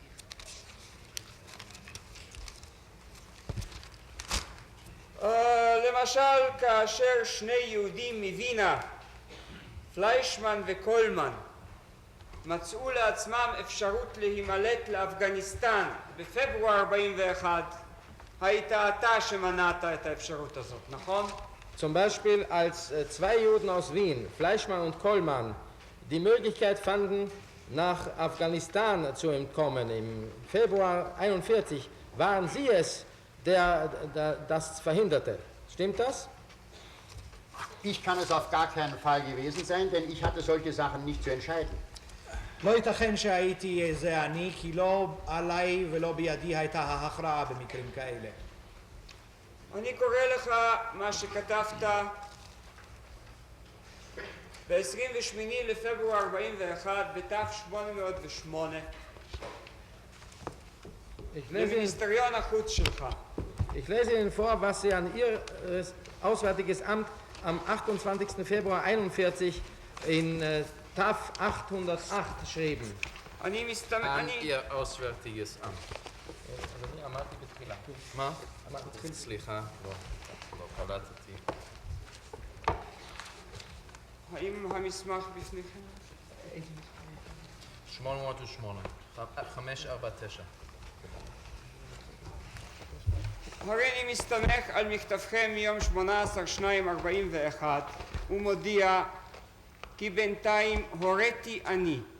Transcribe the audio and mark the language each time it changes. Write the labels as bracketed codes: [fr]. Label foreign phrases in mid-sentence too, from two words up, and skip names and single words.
[he] למשל, כאשר שני יהודים מווינה, פליישמן וקולמן, מצאו לעצמם אפשרות להימלט לאפגניסטן בפברואר 41, היית אתה שמנעת את האפשרות הזאת, נכון? [de] Zum Beispiel, als zwei Juden aus Wien, Fleischmann und Kollmann, die Möglichkeit fanden, nach Afghanistan zu entkommen im Februar 41, waren Sie es, der das verhinderte. Stimmt das? Ich kann es auf gar keinen Fall gewesen sein, denn ich hatte solche Sachen nicht zu entscheiden. [he] לא ייתכן שהייתי זה אני, כי לא עליי ולא בידי הייתה ההכרעה במקרים כאלה. אני קורא לך מה שכתבת ב-28 לפברואר 41 בת'808 למיניסטריון החוץ שלך. [de] Ich lese Ihnen vor, was Sie an Ihr Auswärtiges Amt am 28. Februar 41 in TAF 808 schrieben. An Ihr Auswärtiges Amt. [he] אני אמרתי בתחילה. מה? סליחה, לא קלטתי. האם המסמך בפניכם? 808, 549. הריני מסתמך על מכתבכם מיום 18/2/41 ומודיע כי בינתיים הוריתי אני